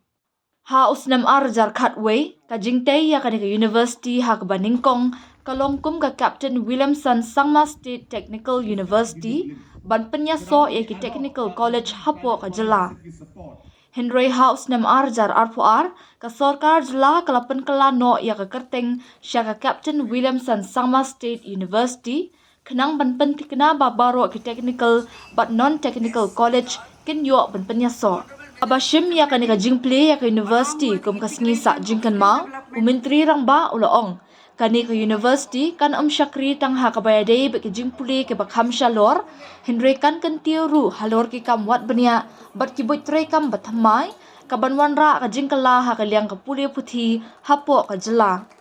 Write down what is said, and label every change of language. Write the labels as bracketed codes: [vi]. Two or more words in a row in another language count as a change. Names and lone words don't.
[kha] Ha usnam arjar khatway ka jingtei ya kaniga university ha ka Beningkong kalongkum ka Captain Williamson Sangma State Technical University ban penyaso ki [en] Technical College [kha] hapo ka jela. Henry House nam arjar arpuar ka sorkar jela kalapan kala no ya ka kerteng sya ka Captain Williamson Sangma State University kenang ban pentikna babaro ki Technical but [en] non-technical college [kha] ken yo ban penyaso. Abashim ya ka ni ka jingple ya ka university kum kasngi sa jingkan ma u Menteri Rangba ulaong kani ka university kan syakri tang ha kabayadei be ki jingpuli ke bakham shalor Henry kan tiuru halor ki kam wat bania bat ki boitre kam bathamai ka banwanra ka jingkala ha ka liang ka puli puthi hapo ka jela